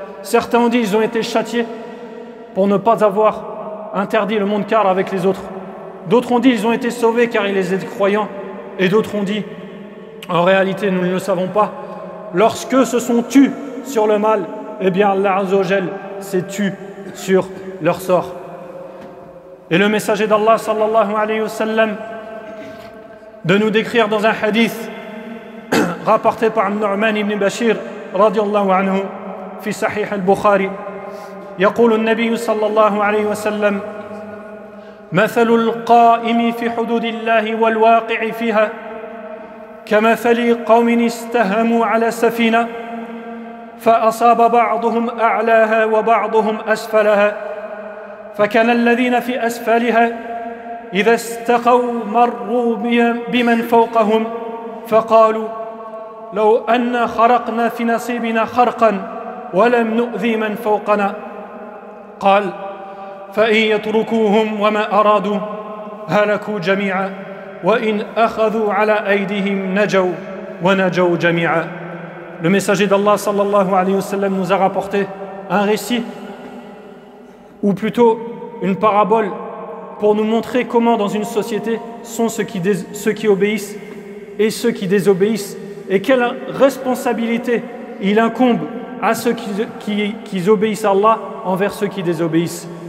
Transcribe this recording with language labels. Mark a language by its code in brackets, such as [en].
[fr] Certains ont dit qu'ils ont été châtiés pour ne pas avoir interdit le munkar avec les autres. D'autres ont dit qu'ils ont été sauvés car ils étaient croyants. Et d'autres ont dit, en réalité nous ne le savons pas, lorsque se sont tus sur le mal, eh bien Allah Azza wa Jal s'est tu sur leur sort. Et le messager d'Allah sallallahu alayhi wa sallam de nous décrire dans un hadith rapporté par Nu'man ibn Bashir radiyallahu anhu fi Sahih al-Bukhari, [ar] يقول النبي صلى الله عليه وسلم: مثل القائم في حدود الله والواقع فيها كمثل قوم استهموا على سفينة فأصاب بعضهم أعلاها وبعضهم أسفلها فكان الذين في أسفلها إذا استقوا مروا بمن فوقهم فقالوا لو أن خرقنا في نصيبنا خرقا ولم نؤذي من فوقنا قال فإن يتركوهم وما أرادوا هلكوا جميعا وإن أخذوا على أيديهم نجوا ونجوا جميعا. [fr] Le messager d'Allah sallallahu alayhi wa sallam nous a rapporté un récit, ou plutôt une parabole, pour nous montrer comment dans une société sont ceux qui obéissent et ceux qui désobéissent, et quelle responsabilité il incombe à ceux qui obéissent à Allah envers ceux qui désobéissent.